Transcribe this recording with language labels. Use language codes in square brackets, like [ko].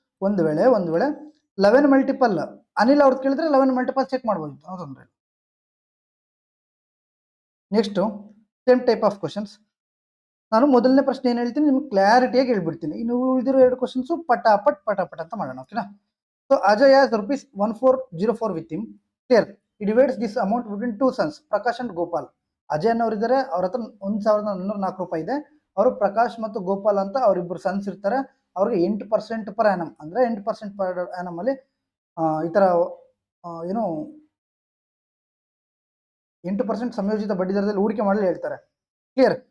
[kn] ಒಂದು ವೇಳೆ 11 ಮಲ್ಟಿಪಲ್ ಅನಿಲ್ ಅವ್ರದ್ದು ಕೇಳಿದ್ರೆ 11 ಮಲ್ಟಿಪಲ್ ಚೆಕ್ ಮಾಡ್ಬೋದು, ತೊಂದರೆ. [en] Next same type of questions. [kn] ನಾನು ಮೊದಲನೇ ಪ್ರಶ್ನೆ ಏನು ಹೇಳ್ತೀನಿ ನಿಮ್ಗೆ ಕ್ಲಾರಿಟಿಯಾಗಿ ಹೇಳ್ಬಿಡ್ತೀನಿ. ಇನ್ನು ಉಳಿದಿರೋ 2 ಕ್ವಶನ್ಸು ಪಟಾಪಟ್ ಅಂತ ಮಾಡೋಣ. ಓಕೆನಾ? [en] So Ajay has ₹1404 with him. [kn] Clear? [en] he divides this amount between 2 sons, Prakash and Gopal. [kn] Ajay ಅನ್ನೋರು ಇದ್ದಾರೆ, ಅವ್ರ ಹತ್ರ ₹1404 ಇದೆ. ಅವರು ಪ್ರಕಾಶ್ ಮತ್ತು ಗೋಪಾಲ್ ಅಂತ ಅವರಿಬ್ಬರು ಸನ್ಸ್ ಇರ್ತಾರೆ. ಅವ್ರಿಗೆ 8% ಪರ್ ಆ್ಯನಮ್, ಅಂದ್ರೆ 8% ಪರ್ ಆ್ಯನಮ್ ಅಲ್ಲಿ ಈ ತರ ಏನು 8% ಸಂಯೋಜಿತ ಬಡ್ಡಿ ದರದಲ್ಲಿ ಹೂಡಿಕೆ ಮಾಡಲು ಹೇಳ್ತಾರೆ. ಕ್ಲಿಯರ್?